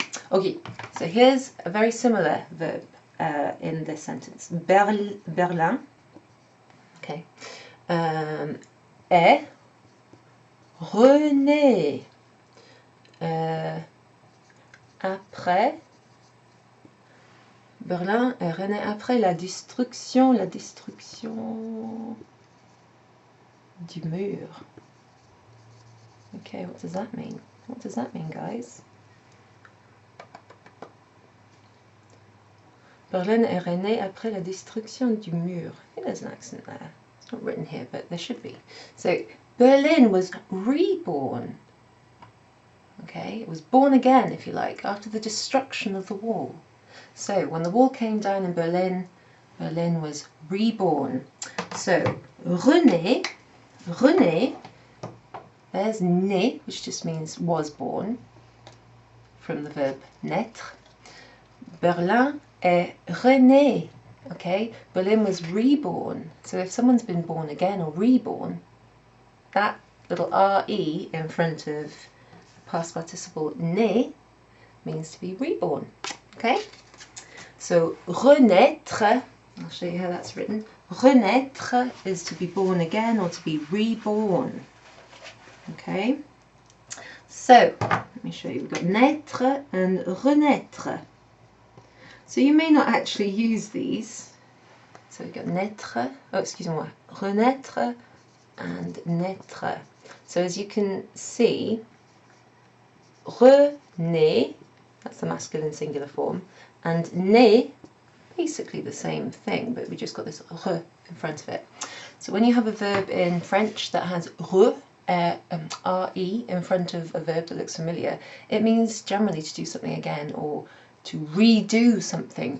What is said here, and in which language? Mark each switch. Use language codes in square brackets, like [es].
[en] Okay, so here's a very similar verb in this sentence. [fr] Berlin, okay, est rené après. Berlin est rené après la destruction du mur. [en] Okay, what does that mean? What does that mean, guys? [fr] Berlin est rené après la destruction du mur. [en] I think there's an accent there. It's not written here, but there should be. So, Berlin was reborn. Okay, it was born again, if you like, after the destruction of the wall. So, when the wall came down in Berlin, Berlin was reborn. So, rené, there's né, which just means was born, from the verb naître. [fr] Berlin est rené, [en] okay? Berlin was reborn. So if someone's been born again or reborn, that little re in front of past participle né means to be reborn, okay? So renaître, I'll show you how that's written. Renaître is to be born again or to be reborn, okay? So, let me show you. We've got naître and renaître. So you may not actually use these. So we've got naître, renaître and naître. So as you can see, rené, that's the masculine singular form, and né, basically the same thing, but we just got this re in front of it. So when you have a verb in French that has re in front of a verb that looks familiar, it means generally to do something again or to redo something.